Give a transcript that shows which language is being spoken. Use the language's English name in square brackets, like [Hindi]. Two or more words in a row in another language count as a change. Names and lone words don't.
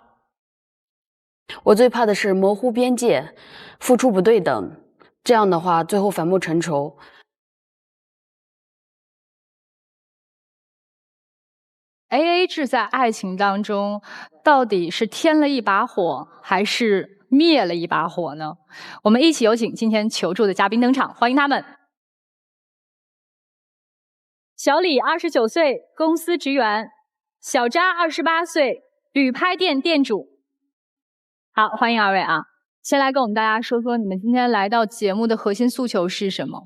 [Chinese] 我最怕的是模糊邊界，付出不對等，這樣的話最後反目成仇。 AA 制在愛情當中到底是添了一把火還是滅了一把火呢？我們一起有請今天求助的嘉賓登場，歡迎他們。小李29歲，公司職員；小扎28歲，旅拍店店主。好，歡迎二位啊！先來跟我們大家說說你們今天來到節目的核心訴求是什麼？